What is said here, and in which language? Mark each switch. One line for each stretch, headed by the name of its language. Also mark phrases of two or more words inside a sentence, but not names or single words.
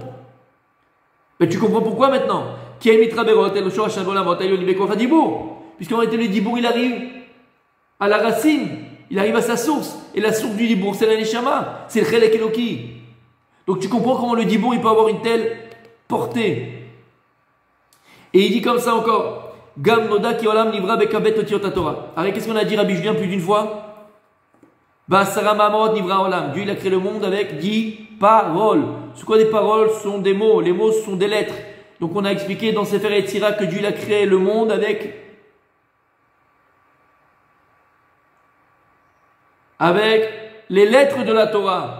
French: Mais tu comprends pourquoi maintenant? Puisqu'en réalité le dibour il arrive à la racine, il arrive à sa source, et la source du dibour c'est la neshama, c'est le
Hebrew: חלק אלוקי.
French: Donc tu comprends comment le dibour il peut avoir une telle portée. Et il dit comme ça encore,
Hebrew: גם נודע כי עולם נברא בכב אותיות תורה.
French: Alors qu'est-ce qu'on a dit Rabbi Julien plus d'une fois?
Hebrew: בעשרה מאמרות נברא עולם.
French: Dieu il a créé le monde avec 10 paroles. C'est quoi des paroles? Ce sont des mots. Les mots ce sont des lettres. Donc on a expliqué dans Sefer Yetzira que Dieu il a créé le monde avec les lettres de la Torah.